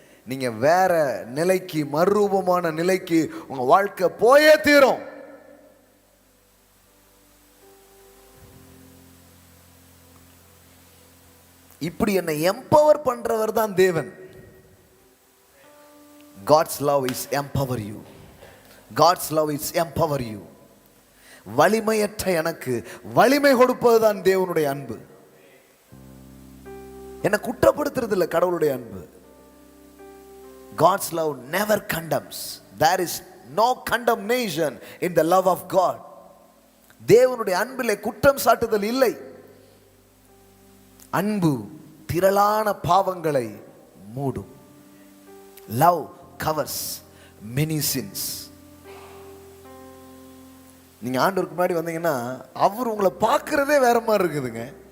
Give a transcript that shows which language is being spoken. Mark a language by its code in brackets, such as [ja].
[ta] நீங்கள் வேற நிலைக்கு, மறுரூபமான நிலைக்கு உங்கள் வாழ்க்கை போயே தீரும். இப்படி என்னை எம்பவர் பண்றவர் தான் தேவன். [en] God's love is empower you. God's love is empower you. [ta] வலிமையற்ற எனக்கு வலிமை கொடுப்பது தான் தேவனுடைய அன்பு. என்னை குற்றப்படுத்துறது இல்லை கடவுளுடைய அன்பு. [en] God's love never condemns. There is no condemnation in the love of God. [ta] தேவனுடைய அன்பிலே குற்றம் சாட்டுதல் இல்லை. அன்பு திரளான பாவங்களை மூடும். [en] Love covers many sins. [ta] நீங்க ஆண்டவருக்கு முன்னாடி வந்தீங்கன்னா அவர் உங்களை பார்க்கறதே வேற மாதிரி இருக்குதுங்க.